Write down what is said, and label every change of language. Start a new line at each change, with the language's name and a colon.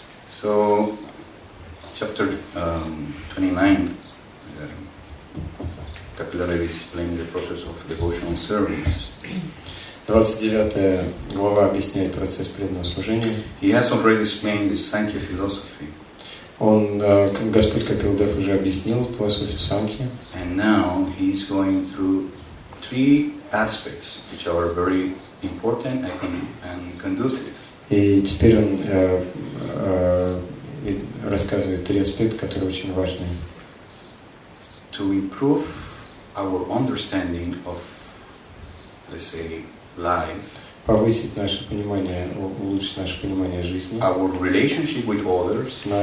English: So, chapter 29, Kapilala is explaining the process of devotional service.
Russian: 29 глава объясняет процесс преданного служения.
English: He has already explained the Sankhya philosophy.
Russian: Господь Капилдев уже объяснил философию Санхи.
English: And now he is going through three aspects which are very important and conducive.
Russian: И теперь он рассказывает три аспекта, которые очень важны.
English: To improve our understanding of, let's say, life,
Russian: Повысить наше понимание, улучшить наше понимание жизни,
English: our relationship with others,